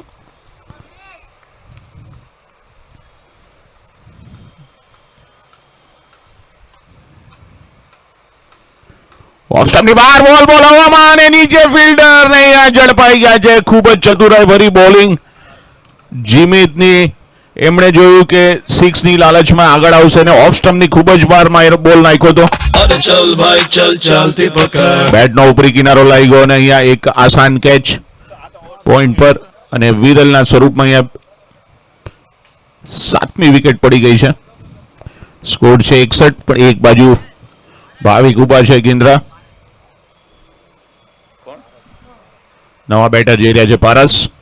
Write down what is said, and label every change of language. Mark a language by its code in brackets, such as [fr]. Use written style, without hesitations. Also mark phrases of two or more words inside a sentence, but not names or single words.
[gu] ઓફ સ્ટમ્પની બહાર બોલ હવામાં અને નીચે ફિલ્ડર ને અહીંયા ઝડપાઈ ગયા છે. ખૂબ જ ચતુરાઈ ભરી બોલિંગ જીમિતની. એમણે જોયું કે 6 ની લાલચમાં આગળ આવશે અને ઓફ સ્ટમ્પની ખૂબ જ બારમાં બોલ નાખ્યો હતો. [hi] अरे चल भाई चल चलती पकड़. [gu] બેટનો ઉપરી કિનારો લાગી ગયો અને અહીંયા એક આસાન કેચ પોઈન્ટ પર અને વિરલના સ્વરૂપમાં અહીંયા 7મી વિકેટ પડી ગઈ છે. સ્કોર છે 61. પણ એક બાજુ ભાવિક ઉભા છે ગિન્દ્રા. નવા બેટર જઈ રહ્યા છે પારસ.